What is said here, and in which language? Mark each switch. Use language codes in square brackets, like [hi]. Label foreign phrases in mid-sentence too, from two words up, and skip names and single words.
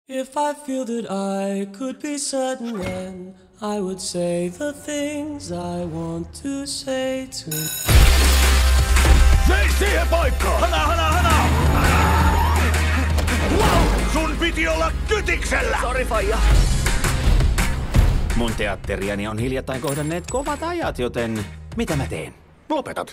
[en] If I feel that I could be certain, then I would say the things I want to say to. [fi] Mene siihen paikkaan! Hana! [en] Wow! [fi] Sun piti olla kytiksellä! Sori, faija. Mun teatteriani on hiljattain kohdanneet kovat ajat, joten mitä mä teen? Lopetat.